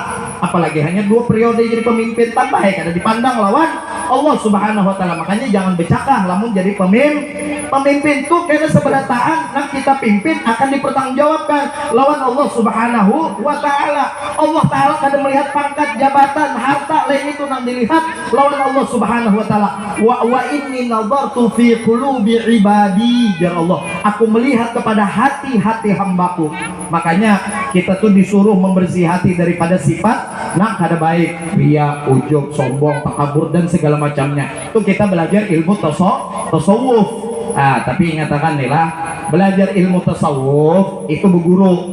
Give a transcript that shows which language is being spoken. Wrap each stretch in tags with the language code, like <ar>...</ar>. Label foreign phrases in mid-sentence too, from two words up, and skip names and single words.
<bjn>Apalagi hanya 2 periode jadi pemimpin, tambah ya kada dipandang lawan</bjn> <ar>الله سبحانه وتعالى.</ar> <bjn>Makanya jangan becakah lamun jadi pemimpin Pemimpin tuh kena seberataan yang kita pimpin akan dipertanggungjawabkan lawan</bjn> <ar>الله سبحانه وتعالى.</ar> <bjn>Allah Ta'ala kadang melihat pangkat, jabatan, harta lain itu nang dilihat lawan</bjn> <ar>الله سبحانه وتعالى. وإني نظرت في قلوب عبادي، يا الله,</ar> <bjn>aku melihat kepada hati-hati hambaku. Makanya kita tuh disuruh membersih hati daripada sifat nah kada baik, ria, ujub, sombong, takabur dan segala macamnya. Itu kita belajar ilmu tasawuf. Tapi ingatakan nih lah, belajar ilmu tasawuf itu berguru.</bjn>